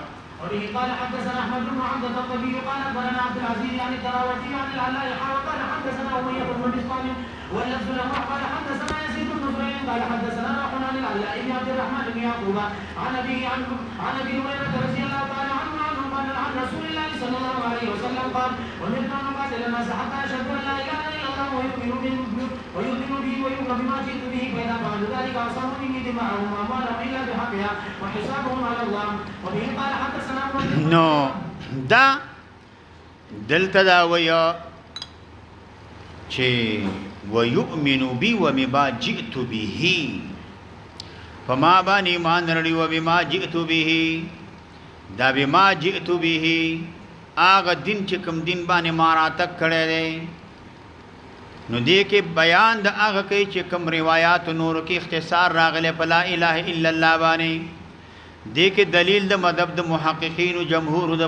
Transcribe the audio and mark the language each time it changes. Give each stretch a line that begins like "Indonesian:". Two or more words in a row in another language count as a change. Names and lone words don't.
Arabic: وبه قال حدثنا احمد بن عبد الطبي قال اخبرنا عبد العزيز عن الدراوردي عن العلاء وقال حدثنا اميه بن بسطام واللفظ له قال حدثنا يزيد بن زريع قال حدثنا روح عن العلاء بن عبد الرحمن بن يعقوب عن ابي هريره رضي الله تعالى عنه قال عن رسول الله صلى الله عليه وسلم قال ومرنا نقاتل الناس حتى اشهدوا ان لا اله الا الله ويؤمنوا به ويؤمن بما جئت به، فاذا فعلوا ذلك عصموا مني دماءهم واموالهم الا بحقها وحسابهم على الله. وبه قال حدثنا
Pashto: نو دا دلته دا ویا چې
Arabic: ويؤمن بي وبما جئت به،
Pashto: فما باندې ایمان لري او
Arabic: بما جئت به
Pashto: دا
Arabic: بما جئت به
Pashto: هغه دین چې کوم دین باندې ما راتګ کړی دی نو دې کې بیان د هغه کوي چې کوم روایت نور کې اختصار راغله په
Arabic: لا اله الا الله
Pashto: باندې دې کې دلیل د مذهب د محققین او جمهور د